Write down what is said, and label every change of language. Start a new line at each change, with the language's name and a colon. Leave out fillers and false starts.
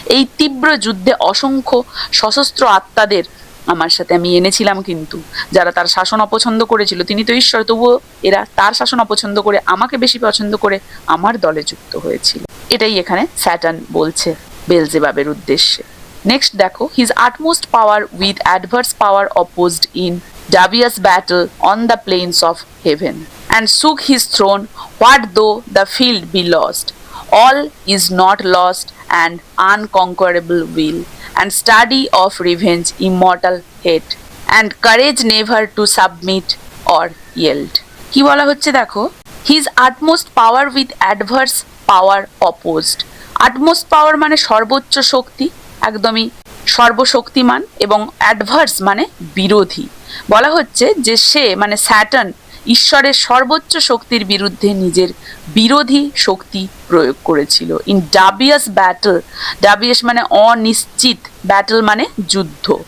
Bangla: এই তীব্র যুদ্ধে অসংখ্য সশস্ত্র আত্মাদের আমার সাথে আমি এনেছিলাম, কিন্তু যারা তার শাসন অপছন্দ করেছিল, তিনি তো ঈশ্বর, তবুও এরা তার শাসন অপছন্দ করে আমাকে বেশি পছন্দ করে আমার দলে যুক্ত হয়েছিল। এটাই এখানে স্যাটার্ন বলছে বেলজেবাবের উদ্দেশ্যে।
English: Next দেখো, his utmost power with adverse power opposed in dubious battle on the plains of heaven and shook his throne what though the field be lost. All is not lost, and unconquerable will, and study of revenge, immortal hate, and courage never to submit or yield. কি বলা হচ্ছে দেখো, his utmost power with adverse power opposed.
Bangla: utmost power মানে সর্বোচ্চ শক্তি, একদমই সর্বশক্তিমান, এবং adverse মানে বিরোধী। বলা হচ্ছে যে সে মানে স্যাটার্ন ঈশ্বরের সর্বোচ্চ শক্তির বিরুদ্ধে নিজের বিরোধী শক্তি প্রয়োগ করেছিল। ইন ডাবিয়াস ব্যাটল, ডাবিয়াস মানে অনিশ্চিত, ব্যাটল মানে যুদ্ধ।